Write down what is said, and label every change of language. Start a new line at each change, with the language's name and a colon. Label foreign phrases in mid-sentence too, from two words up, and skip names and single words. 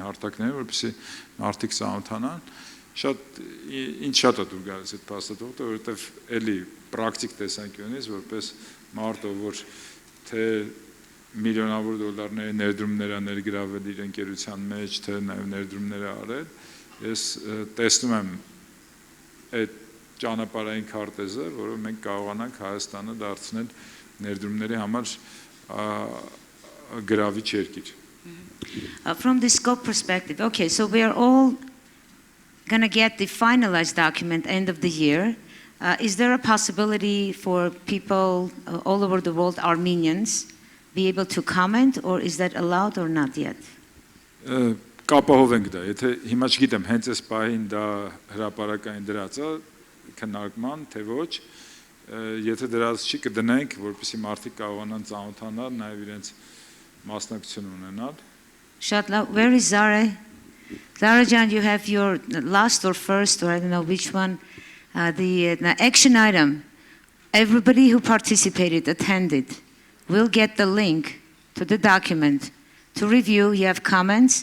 Armenian: հարթակները, որպեսզի մարդիկ ծանոթանան Շատ ինչ շատ է դուր գալիս այդ փաստաթուղթը, որովհետև էլի պրակտիկ տեսանկյունից որպես մարդ որ թե միլիոնավոր դոլարների ներդրումներ է ներգրավել իր ընկերության մեջ, թե նաև ներդրումներ է արել, ես տեսնում եմ այդ ճանապարհային քարտեզը, որով մենք կարողանանք Հայաստանը դարձնել ներդրումների համար գրավիչ երկիր.
English: From the scope perspective, okay, so we are all going to get the finalized document end of the year. Is there a possibility for people all over the world, Armenians, be able to comment, or is that allowed or not yet?
Armenian: Կապահովենք դա, եթե հիմա չգիտեմ, հենց այս պահին դա հրապարակային դրած է, քննարկման, թե ոչ, եթե դրած չի կդնենք, որպեսզի մարդիկ կարողանան ծանոթանալ, նաև իրենց մասնակցություն ունենալ. Շատ լավ,
English: where is Zare? Zara-jan, you have your last or first, or I don't know which one, the action item. Everybody who participated, attended, will get the link to the document to review. You have comments.